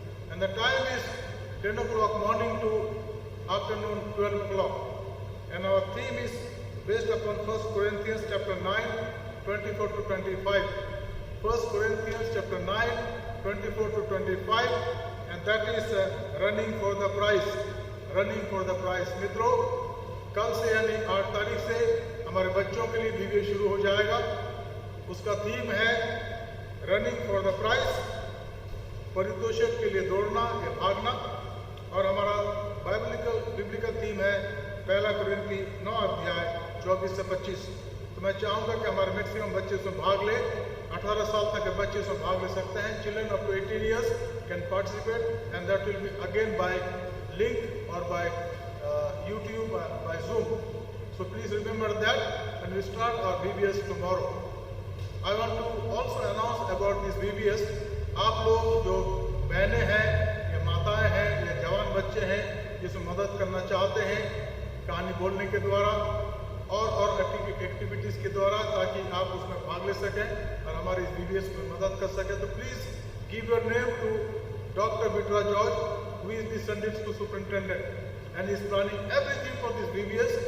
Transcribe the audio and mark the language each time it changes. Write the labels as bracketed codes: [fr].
[en] And the time is 10 o'clock morning to afternoon 12 o'clock. And our theme is based upon 1 Corinthians chapter 9, 24 to 25. 1 Corinthians chapter 9, 24 to 25, and that is running for the prize. Running for the prize. [hi] मित्रों, कल से यानी 8 तारीख से हमारे बच्चों के लिए बीबीए शुरू हो जाएगा. उसका थीम है [en] running for the prize, [hi] परितोषक के लिए दौड़ना या भागना. और हमारा बिब्लिकल थीम है 1 कुरिन्थी 9 अध्याय 24 से 25. तो मैं चाहूँगा कि हमारे मैक्सिमम बच्चे उसमें भाग ले. 18 साल तक के बच्चे उसमें भाग ले सकते हैं. [en] Children up to 18 years can participate, and that will be again by link or by YouTube, by Zoom. So please remember that, and we start our VBS tomorrow. I want to also announce about this VBS. [hi] आप लोग जो बहनें हैं या माताएं हैं या जवान बच्चे हैं जिसमें मदद करना चाहते हैं कहानी बोलने के द्वारा और एक्टिविटीज़ के द्वारा, ताकि आप उसमें भाग ले सकें और हमारे इस VBS में मदद कर सकें, तो [en] Please give your name to doctor Bitra George, who is the Sunday school superintendent, and is planning everything for this VBS.